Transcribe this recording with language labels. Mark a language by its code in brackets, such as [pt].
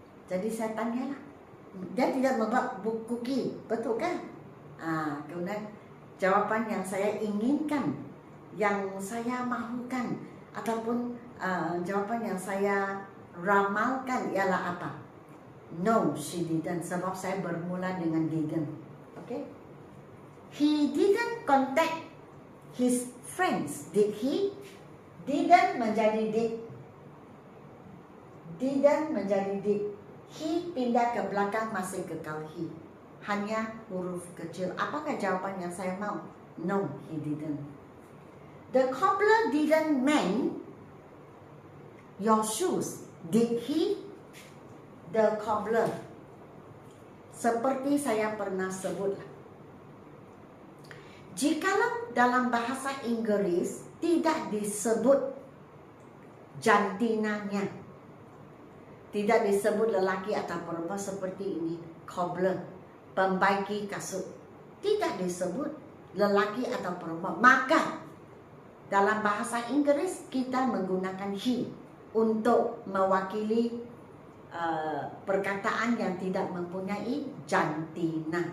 [ms] Jadi saya tanyalah, dia tidak membuat cookie, betul kan? Kemudian jawapan yang saya inginkan, yang saya mahukan, ataupun jawapan yang saya ramalkan ialah apa? [en] No, she didn't. [ms] Sebab saya bermula dengan didn't. Okay? [en] He didn't contact his friends, did he? [ms] Didn't menjadi did. Didn't menjadi did. He pindah ke belakang masih kekal he. Hanya huruf kecil. Apakah jawapan yang saya mau? [en] No, he didn't. The cobbler didn't mend your shoes, did he? [ms] The cobbler, seperti saya pernah sebut, jikalau dalam bahasa Inggris tidak disebut jantinanya, tidak disebut lelaki atau perempuan seperti ini, cobbler, pembaiki kasut, tidak disebut lelaki atau perempuan, maka dalam bahasa Inggris kita menggunakan he untuk mewakili perkataan yang tidak mempunyai jantina.